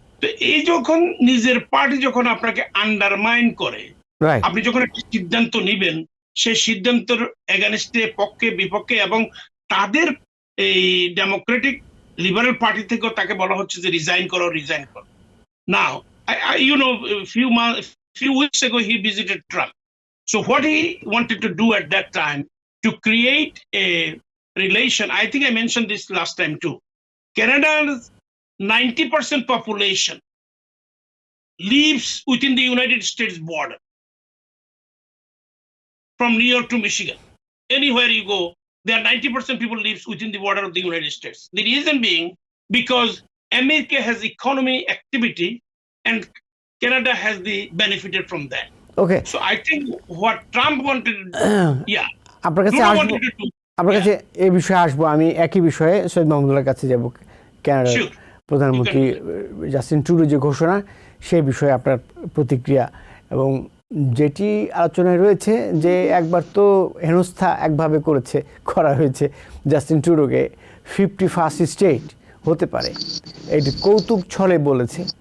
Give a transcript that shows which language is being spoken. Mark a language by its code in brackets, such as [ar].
[bn] তো এই যখন নিজের পার্টি যখন আপনাকে আন্ডারমাইন করে, আপনি যখন একটা সিদ্ধান্ত নিবেন, সেই সিদ্ধান্তের এগেনস্টে, পক্ষে বিপক্ষে, এবং তাদের এই ডেমোক্রেটিক লিবারেল পার্টি থেকেও তাকে বলা হচ্ছে যে রিজাইন করো। [en] Now you know, few weeks ago he visited Trump. So what he wanted to do at that time to create a relation, I think I mentioned this last time too. Canada's 90% population lives within the United States border. From New York to Michigan, anywhere you go, there are 90% people lives within the border of the United States. The reason being because America has economy activity and Canada has benefited from that. Okay. So I think what Trump wanted to do, yeah. [bn] আপনার কাছে এই বিষয়ে আসবো। আমি একই বিষয়ে সৈয়দ মাহমুদুল্লাহর কাছে যাব। কানাডার প্রধানমন্ত্রী জাস্টিন ট্রুডো যে ঘোষণা, সেই বিষয়ে আপনার প্রতিক্রিয়া, এবং যেটি আলোচনায় রয়েছে যে একবার তো হেনস্থা একভাবে করা হয়েছে জাস্টিন ট্রুডোকে, 51st স্টেট হতে পারে, এটি কৌতুক ছলে বলেছে।